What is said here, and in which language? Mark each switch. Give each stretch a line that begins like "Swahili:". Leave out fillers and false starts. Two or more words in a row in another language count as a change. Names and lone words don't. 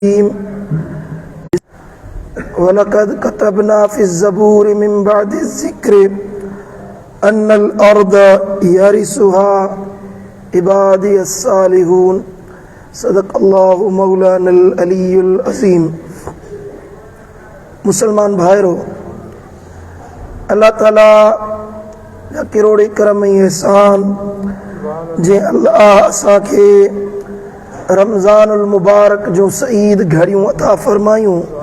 Arabic: ولقد كتبنا في الزبور من بعد الذكر أن الأرض يرثها عبادي الصالحون صدق الله مولانا العلي العظيم.
Sindhi: मुसलमान भाइरो, अल्लाह ताला जा किरोड़े करम ऐं एहसान जे अल्लाह असांखे रमज़ानुल मुबारक जो सईद घड़ियों अता फरमायूं।